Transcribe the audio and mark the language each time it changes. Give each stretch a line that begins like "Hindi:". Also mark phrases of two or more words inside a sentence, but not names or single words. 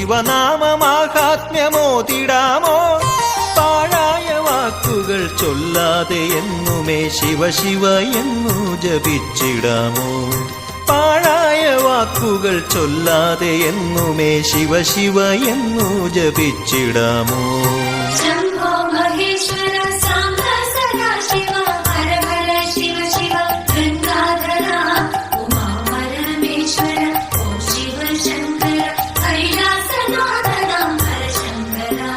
Malayalam: ശിവനാമമാഹാത്മ്യമോതിടാമോ പാഴായ വാക്കുകൾ ചൊല്ലാതെ എന്നുമേ ശിവ ശിവ എന്നു ജപിച്ചിടാമോ പാഴായ വാക്കുകൾ ചൊല്ലാതെ എന്നുമേ ശിവ ശിവ എന്നു ജപിച്ചിടാമോ
Sanskrit: शम्भो महेश्वर साम्ब सदाशिव हर हर शिव शिव गंगाधर उमा परमेश्वर ओं शिव शंकर कैलासनाथ हर शंकर